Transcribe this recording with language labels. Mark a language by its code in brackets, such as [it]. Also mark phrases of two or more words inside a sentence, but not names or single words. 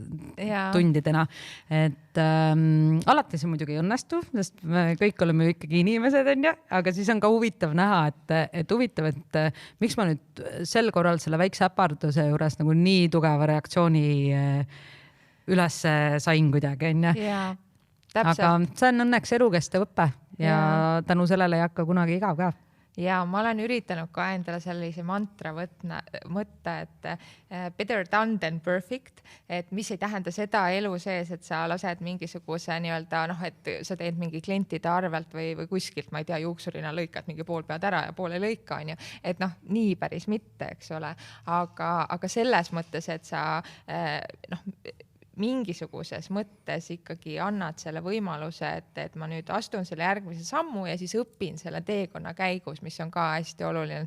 [et] Et alati see muidugi ei õnnestu, sest me kõik oleme ikkagi inimesed, on ju, aga siis on ka huvitav näha, et miks ma nüüd sel korral selle väikse äparduse juures nagu nii tugeva reaktsiooni üles sain kuidagi, on ju. Aga see on õnneks elukestev õppe ja tänu sellele ei hakka kunagi igav ka. Ja ma olen üritanud ka endale sellise mantra mõtta, et [en] better done than perfect, [et] et mis ei tähenda seda elu sees, et sa lased mingisuguse nii-öelda, et sa teed mingi klientide arvelt või kuskilt, ma ei tea, juuksurina lõikad mingi pool pead ära ja pool ei lõika, on ju. Et nii päris mitte, eks ole. Aga selles mõttes, et sa mingisuguses mõttes ikkagi annad selle võimaluse, et ma nüüd astun selle järgmise sammu ja siis õpin selle teekonna käigus, mis on ka hästi oluline,